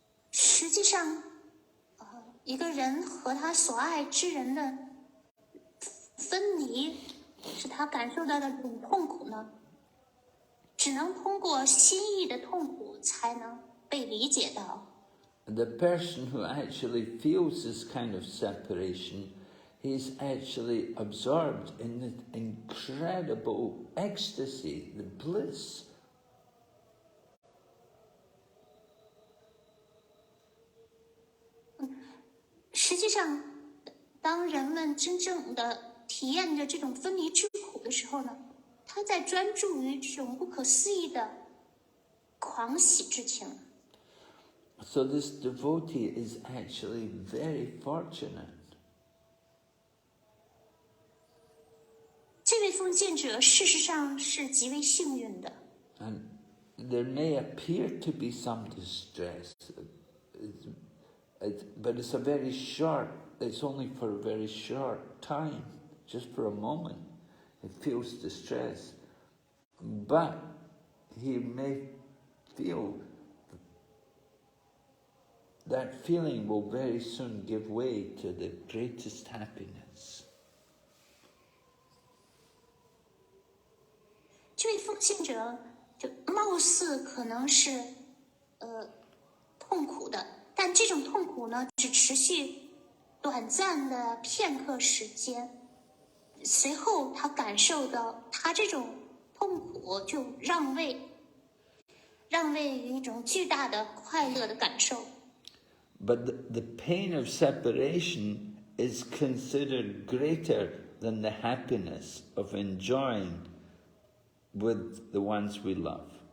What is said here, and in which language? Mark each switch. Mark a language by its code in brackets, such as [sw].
[zh] 实际上，一个人和他所爱之人的分离，使他感受到的这种痛苦呢，只能通过心意的痛苦才能被理解到。 [en] The person who actually feels this kind of separation, he's actually absorbed in the incredible ecstasy, the bliss. [zh] 实际上，当人们真正的体验着这种分离之苦的时候呢，他在专注于这种不可思议的狂喜之情。 [en] So this devotee is actually very fortunate. [zh] 这位奉献者事实上是极为幸运的。 [en] And there may appear to be some distress, but it's only for a very short time, just for a moment. He feels distress. But he may feel that feeling will very soon give way to the greatest happiness. [zh] 这位奉献者就貌似可能是痛苦的，但这种痛苦呢，只持续短暂的片刻时间，随后他感受到他这种痛苦就让位于一种巨大的快乐的感受。 [en] But the pain of separation is considered greater than the happiness of enjoying with the ones we love.